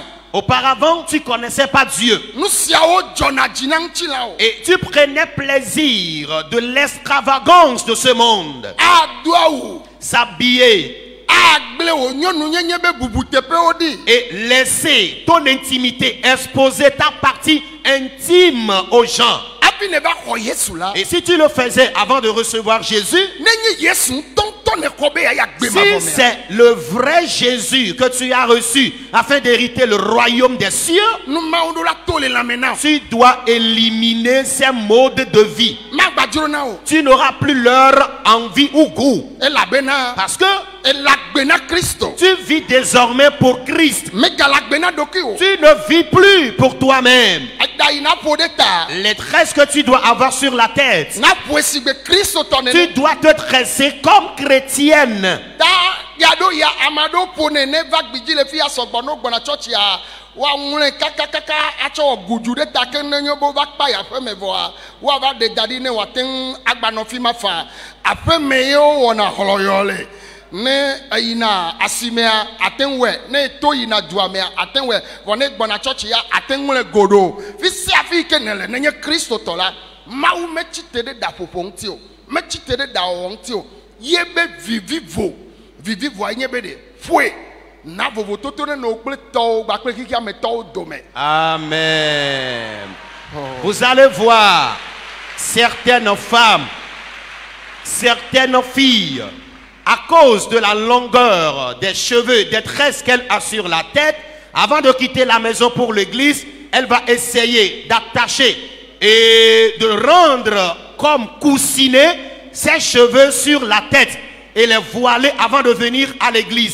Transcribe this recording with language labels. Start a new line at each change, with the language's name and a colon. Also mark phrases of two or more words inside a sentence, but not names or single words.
French: Auparavant, tu ne connaissais pas Dieu.
Ewe: nu siawo dzɔna dzi na ŋuti la o.
French: Et tu prenais plaisir de l'extravagance de ce monde.
Ewe: ado awu.
French: S'habiller
Ewe: agble wo nyɔnu nyenye be bubu teƒewo ɖi.
French: et laisser ton intimité, exposer ta partie intime aux gens.
Ewe: hafi ne va xɔ Yesu la.
French: Et si tu le faisais avant de recevoir Jésus,
Ewe: nenye Yesu ŋutɔŋutɔ ne xɔ be ya gbe ma
French: si
Ewe: bɔ mea.
French: c'est le vrai Jésus que tu as reçu afin d'hériter le royaume des cieux,
Ewe: numawo ɖo la to le lãme na o.
French: tu dois éliminer ces modes de vie.
Ewe: magbadzro na o.
French: Tu n'auras plus leur envie ou goût.
Ewe: elabena
French: Parce que
Ewe: elagbe na Kristo.
French: tu vis désormais pour Christ.
Ewe: megalagbe na ɖokui o.
French: Tu ne vis plus pour toi-même.
Ewe: eda yi na ƒo ɖe ta.
French: Les tresses que tu dois avoir sur la tête,
Ewe: na ƒo esi gbe Kristo tɔ
French: tu
Ewe: nene.
French: dois te tresser comme chrétienne.
Ewe: ta yaɖo ya ame aɖewo ƒo nene va gbidzi le fi ya sɔgbɔ no gbɔna tsɔtsia woaŋlɔe kakakaka atsɔ wɔ gudu ɖe ta ke ne nyo be wova kpa yi aƒeme vɔa woava ɖe da ɖi ne wòate ŋu agbanɔ fi ma fa aƒeme ye wowɔna hlɔyɔ le ne eyina asimea ate ŋu wɛ ne to yina dua mea ate ŋu wɛ vɔ ne gbɔna tsɔtsi ya ate ŋu le goɖo fi sia fi ke ne le ne nye kristotɔ la mawu metsi te ɖe ɖaƒoƒo ŋuti o metsi te ɖe ɖawɔwɔ ŋuti o ye be vivivoa nye be ɖe ƒoe na vovototo ɖe no kple tɔwo gbakple kikiametɔwo dome. Amen.
French: Vous allez voir certaines femmes, certaines filles, à cause de la longueur des cheveux, des tresses qu'elle a sur la tête, avant de quitter la maison pour l'église, elle va essayer d'attacher et de rendre comme coussiner ses cheveux sur la tête et les voiler avant de venir à l'église.